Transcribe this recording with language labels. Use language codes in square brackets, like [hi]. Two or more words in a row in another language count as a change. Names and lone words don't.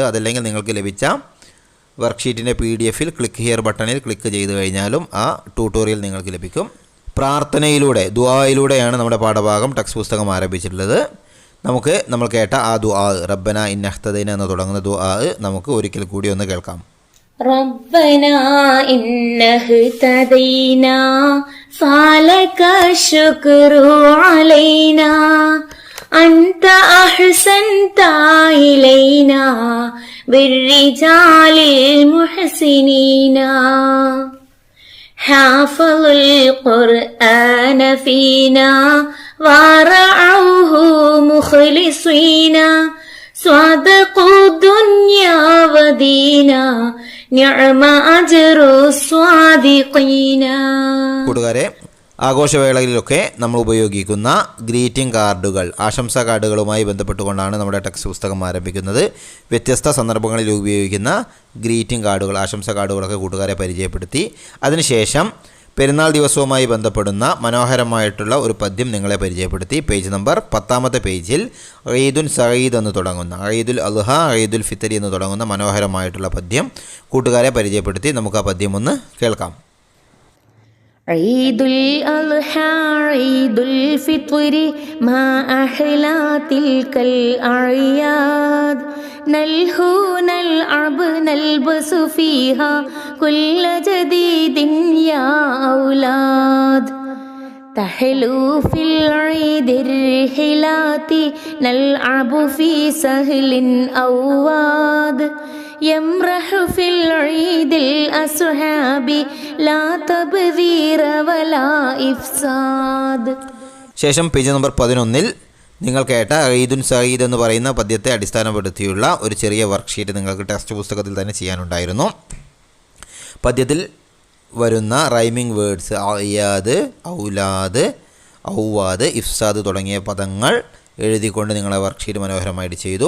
[ml] അതല്ലെങ്കിൽ നിങ്ങൾക്ക് ലഭിച്ച വർക്ക്ഷീറ്റിൻ്റെ PDFൽ [en] click here [ml] ബട്ടണിൽ ക്ലിക്ക് ചെയ്ത് കഴിഞ്ഞാലും ആ ട്യൂട്ടോറിയൽ നിങ്ങൾക്ക് ലഭിക്കും. പ്രാർത്ഥനയിലൂടെ ദുആയിലൂടെയാണ് നമ്മുടെ പാഠഭാഗം ടെക്സ്റ്റ് പുസ്തകം ആരംഭിച്ചിട്ടുള്ളത്. നമ്മൾ കേട്ട ആ ദുആ, [ar] ربنا إنا اهتدينا [ml] എന്ന് തുടങ്ങുന്ന ദുആ നമുക്ക് ഒരിക്കൽ കൂടി ഒന്ന് കേൾക്കാം. [ar] ربنا إنا اهتدينا فلك الشكر علينا أنت أحسنت إلينا بالرجال المحسنين حافظ القرآن فينا ورعوه مخلصين صدقوا الدنيا ودينا نعم أجر الصادقين. [ml] കൂട്ടുകാരെ, ആഘോഷവേളകളിലൊക്കെ നമ്മൾ ഉപയോഗിക്കുന്ന ഗ്രീറ്റിംഗ് കാർഡുകൾ, ആശംസാ കാർഡുകളുമായി ബന്ധപ്പെട്ടുകൊണ്ടാണ് നമ്മുടെ ടെക്സ്റ്റ് പുസ്തകം ആരംഭിക്കുന്നത്. വ്യത്യസ്ത സന്ദർഭങ്ങളിൽ ഉപയോഗിക്കുന്ന ഗ്രീറ്റിംഗ് കാർഡുകൾ, ആശംസാ കാർഡുകളൊക്കെ കൂട്ടുകാരെ പരിചയപ്പെടുത്തി. അതിനുശേഷം പെരുന്നാൾ ദിവസവുമായി ബന്ധപ്പെടുന്ന മനോഹരമായിട്ടുള്ള ഒരു പദ്യം നിങ്ങളെ പരിചയപ്പെടുത്തി. പേജ് നമ്പർ 10 പേജിൽ [ar] عيد سعيد [ml] എന്ന് തുടങ്ങുന്ന, ഈദുൽ അദ്ഹ, ഈദുൽ ഫിത്ർ എന്ന് തുടങ്ങുന്ന മനോഹരമായിട്ടുള്ള പദ്യം കൂട്ടുകാരെ പരിചയപ്പെടുത്തി. നമുക്ക് ആ പദ്യം ഒന്ന് കേൾക്കാം. [ar] عيد الأضحى عيد الفطر ما أحلى تلك الأعياد نلهو نلعب نلبس فيها كل جديد يا أولاد تحلو في العيد الرحلات نلعب في سهل أواد يمرح في العيد الأصحاب لا تبذير ولا إفساد. [ml] ശേഷം പേജ് നമ്പർ 11 നിങ്ങൾ കേട്ട [ar] عيد سعيد [ml] എന്ന് പറയുന്ന പദ്യത്തെ അടിസ്ഥാനപ്പെടുത്തിയുള്ള ഒരു ചെറിയ വർക്ക്ഷീറ്റ് നിങ്ങൾക്ക് ടെക്സ്റ്റ് പുസ്തകത്തിൽ തന്നെ ചെയ്യാനുണ്ടായിരുന്നു. പദ്യത്തിൽ വരുന്ന [en] rhyming words [ar] أعياد، أولاد، أواد، إفساد [ml] തുടങ്ങിയ പദങ്ങൾ എഴുതിക്കൊണ്ട് നിങ്ങളെ വർക്ക്ഷീറ്റ് മനോഹരമായിട്ട് ചെയ്തു.